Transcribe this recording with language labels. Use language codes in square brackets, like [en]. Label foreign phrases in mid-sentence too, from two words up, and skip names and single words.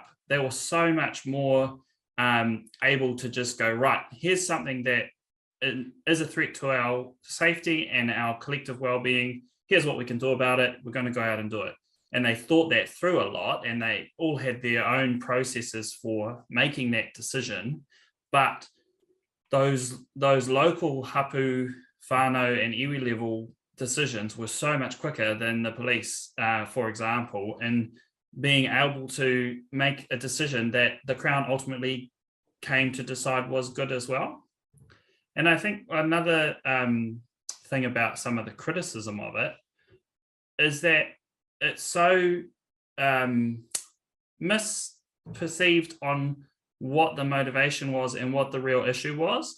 [en] They were so much more able to just go, right, here's something that is a threat to our safety and our collective well-being. Here's what we can do about it. We're going to go out and do it. And they thought that through a lot, and they all had their own processes for making that decision. But those local hapū, whānau and iwi level decisions were so much quicker than the police, for example, in being able to make a decision that the Crown ultimately came to decide was good as well. And I think another thing about some of the criticism of it is that it's so misperceived on what the motivation was and what the real issue was.